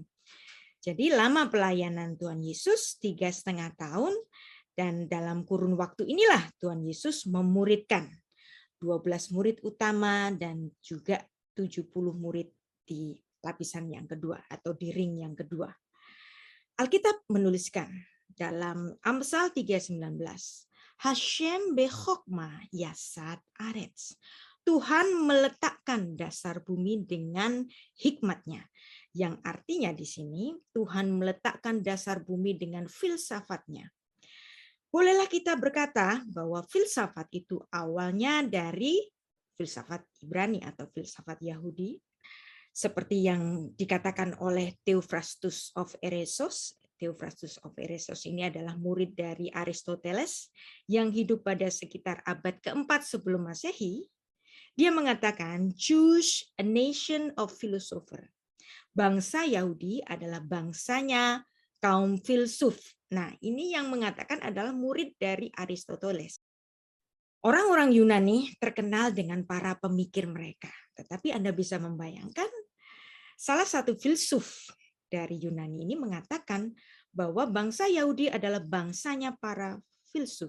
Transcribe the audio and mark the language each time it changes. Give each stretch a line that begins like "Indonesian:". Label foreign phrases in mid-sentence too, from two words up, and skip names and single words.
Indonesian: Jadi lama pelayanan Tuhan Yesus 3,5 tahun, dan dalam kurun waktu inilah Tuhan Yesus memuridkan 12 murid utama dan juga 70 murid di lapisan yang kedua atau di ring yang kedua. Alkitab menuliskan dalam Amsal 3:19,
Hebrew: השם בחכמה יסד ארץ.
Indonesian: Tuhan meletakkan dasar bumi dengan hikmatnya. Yang artinya di sini Tuhan meletakkan dasar bumi dengan filsafatnya. Bolehlah kita berkata bahwa filsafat itu awalnya dari filsafat Ibrani atau filsafat Yahudi, seperti yang dikatakan oleh Theophrastus of Eresos. Theophrastus of Eresos ini adalah murid dari Aristoteles yang hidup pada sekitar abad keempat sebelum Masehi. Dia mengatakan,
English: Jews, a nation of philosopher.
Indonesian: Bangsa Yahudi adalah bangsanya kaum filsuf. Nah, ini yang mengatakan adalah murid dari Aristoteles. Orang-orang Yunani terkenal dengan para pemikir mereka. Tetapi Anda bisa membayangkan, salah satu filsuf dari Yunani ini mengatakan bahwa bangsa Yahudi adalah bangsanya para filsuf.